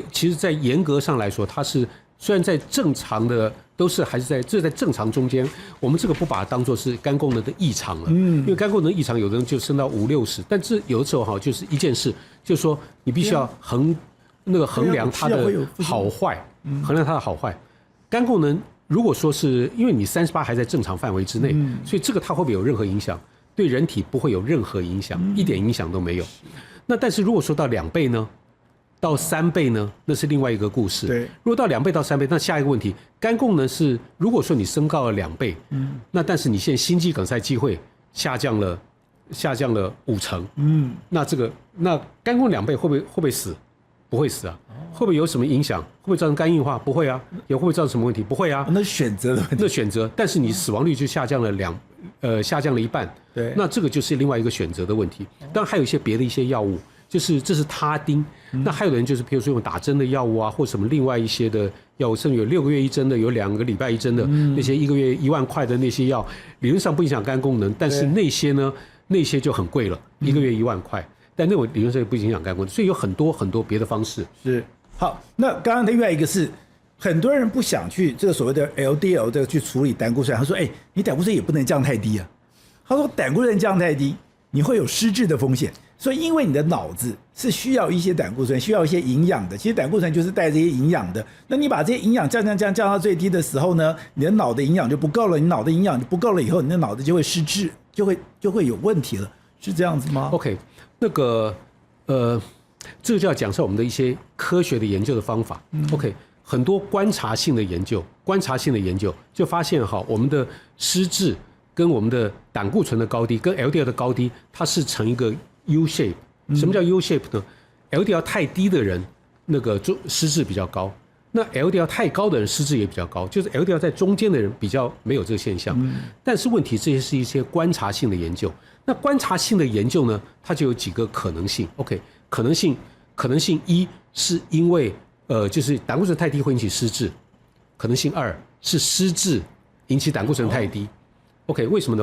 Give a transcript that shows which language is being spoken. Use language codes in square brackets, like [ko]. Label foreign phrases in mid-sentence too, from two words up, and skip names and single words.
[zh] 其實，在嚴格上來說，它是雖然在正常的。還是在正常中間，我们這個不把它當作是肝功能的異常了，因為肝功能異常，有的人就升到50、60，但這有的時候就是一件事，就是說你必須要衡量它的好壞，衡量它的好壞。肝功能如果說是因為你38還在正常範圍之內，所以這個它會不會有任何影響？對人體不會有任何影響，一點影響都沒有。那但是如果說到2倍呢？到3倍呢，那是另外一個故事。對，如果到2倍到3倍，那下一個問題，肝功能是如果說你升高了2倍，那但是你現在心肌梗塞機會下降了50%，那肝功能2倍會不會死？不會死啊。會不會有什麼影響？會不會造成肝硬化？不會啊。也會不會造成什麼問題？不會啊。那選擇的問題。那選擇，但是你死亡率就下降了一半。對，那這個就是另外一個選擇的問題。當然還有一些別的一些藥物。就是這是他汀，那還有的人就是比如說用打針的藥物啊，或什麼另外一些的藥物，甚至有6個月一針的，有2個禮拜一針的，那些1個月1萬塊的那些藥，理論上不影響肝功能，但是那些呢，那些就很貴了，1個月1萬塊，但那種理論上也不影響肝功能，所以有很多很多別的方式。是好，那剛剛的另外一個是。很多人不想去這個所謂的 LDL 這個去處理膽固醇，他說：“哎，你膽固醇也不能降太低啊。” 他說：“膽固醇降太低，你會有失智的風險。所以因為你的腦子是需要一些膽固醇，需要一些營養的。其實膽固醇就是帶這些營養的。那你把這些營養降到最低的時候呢，你的腦的營養就不夠了。你腦的營養不夠了以後，你的腦子就會失智，就會有問題了，是這樣子嗎？OK， 那個這個就要講述我們的一些科學的研究的方法。OK。很多觀察性的研究就發現哈，我們的失智跟我們的膽固醇的高低，跟 LDL 的高低，它是成一個 [en] U shape。 [zh] 什麼叫 [en] U shape [zh] 呢？LDL 太低的人，那個失智比較高；那 LDL 太高的人，失智也比較高。就是 LDL 在中間的人比較沒有這個現象。但是問題，這些是一些觀察性的研究。那觀察性的研究呢，它就有幾個可能性。OK， 可能性一是因為就是膽固醇太低會引起失智，可能性2是失智引起膽固醇太低。OK， 為什麼呢？